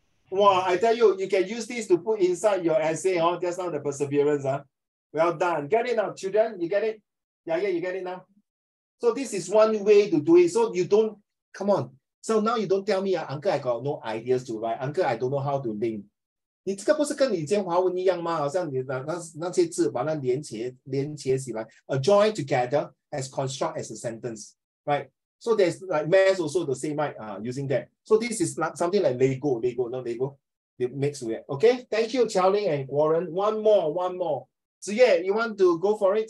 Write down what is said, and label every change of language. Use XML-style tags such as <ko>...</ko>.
<en>Wow, I tell you, you can use this to put inside your essay, just now the perseverance. Well done. Get it now, children? You get it? Yeah, you get it now? So this is one way to do it. So you don't, come on. So now you don't tell me, Uncle, I got no ideas to write. Uncle, I don't know how to link.</en> <zh>你这个不是跟你以前华文一样吗？好像你那些字把它连接起来 ，</zh> <en>join together as construct as a sentence, right? So there's like math also the same, right? Using that. So this is something like Lego. It makes it. Okay, thank you, Xiaoling and Warren. One more. Ziye, you want to go for it?</en>